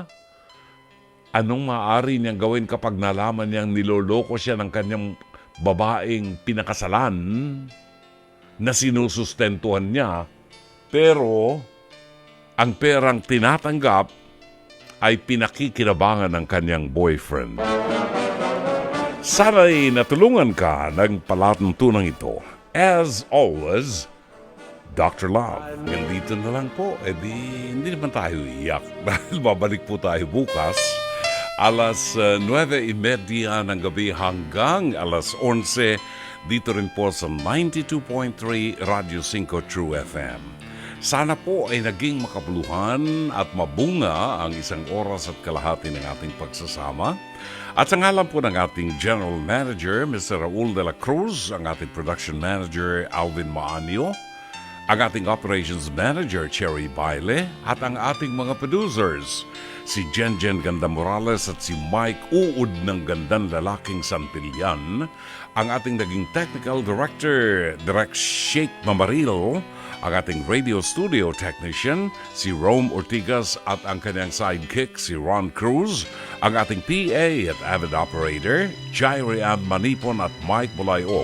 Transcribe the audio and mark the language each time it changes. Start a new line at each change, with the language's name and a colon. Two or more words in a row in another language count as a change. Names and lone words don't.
Filipino: Anong maaari niyang gawin kapag nalaman niyang niloloko siya ng kanyang babaeng pinakasalan na sinusustentuhan niya, pero ang perang tinatanggap ay pinakikinabangan ng kanyang boyfriend? Sana'y natulungan ka ng palatuntunan ito.
English: As always, Dr. Love.
Filipino: Nandito na lang po. Hindi naman tayo iyak dahil babalik po tayo bukas. Alas 9:30 ng gabi hanggang alas 11 dito rin po sa 92.3 Radio 5 True FM. Sana po ay naging makabuluhan at mabunga ang isang oras at kalahati ng ating pagsasama. At sa ngalan po ng ating
English: General Manager,
Filipino: Mr. Raul de la Cruz, ang ating
English: Production Manager,
Filipino: Alvin Maanio, ang ating
English: Operations Manager,
Filipino: Cherry Baile, at ang ating mga producers, si Jenjen Ganda Morales at si Mike Uud ng Gandang Lalaking Santillan, ang ating naging
English: Technical Director,
Filipino: Direk Sheikh Mamaril, ang ating
English: Radio Studio Technician,
Filipino: si Rome Ortigas at ang kanyang sidekick, si Ron Cruz, ang ating PA at
English: Avid Operator,
Filipino: Jairi Ann Manipon at Mike Bulayog.